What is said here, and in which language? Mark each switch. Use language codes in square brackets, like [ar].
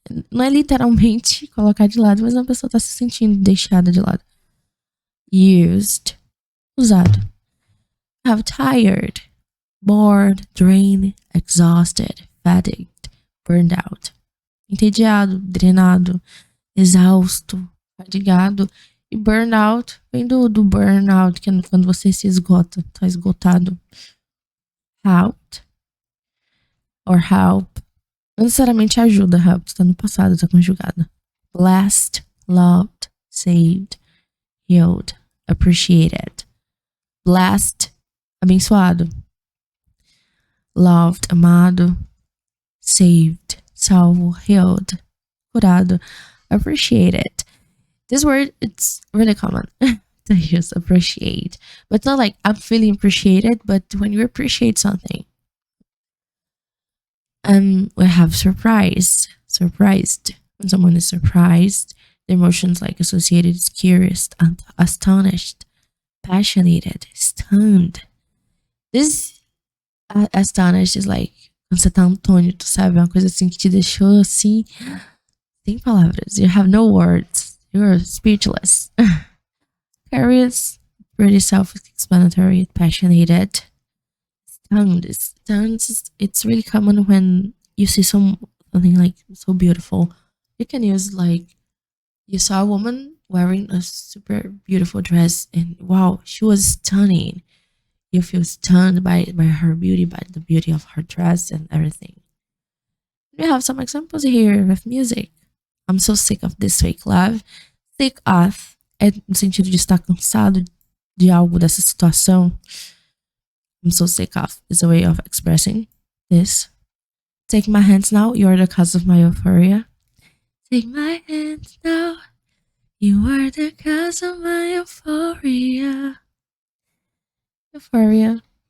[pt] Não é literalmente colocar de lado, mas a pessoa tá se sentindo deixada de lado. [en] Used, usado. Have tired, bored, drained, exhausted, fatigued, burned out. [pt] Entediado, drenado, exausto, fadigado. E burnout vem do burnout, que é quando você se esgota, tá esgotado. [en] Helped or help. [pt] Não necessariamente ajuda, help está no passado, tá conjugada. [en] Blessed, loved, saved, healed, appreciated. Blessed, abençoado. Loved, amado. Saved, salvo, healed, curado, appreciated. This word, it's really common to use appreciate, but it's not like I'm feeling appreciated, but when you appreciate something. And we have surprise, surprised. When someone is surprised, the emotions like associated is curious, astonished, passionate, stunned. This astonished is like [pt] quando você tá antônito, sabe? Uma coisa assim que te deixou assim, sem palavras. [en] You have no words. You're speechless. Curious, pretty self-explanatory, passionate. Stunned. It's really common when you see something like so beautiful. You can use like you saw a woman wearing a super beautiful dress and wow, she was stunning. You feel stunned by her beauty, by the beauty of her dress and everything. We have some examples here with music. I'm so sick of this fake love. [pt] Sick of é no sentido de estar cansado de algo dessa situação. [en] I'm so sick of is a way of expressing this. Take my hands now, you're the cause of my euphoria. Take my hands now, you are the cause of my euphoria. Euphoria.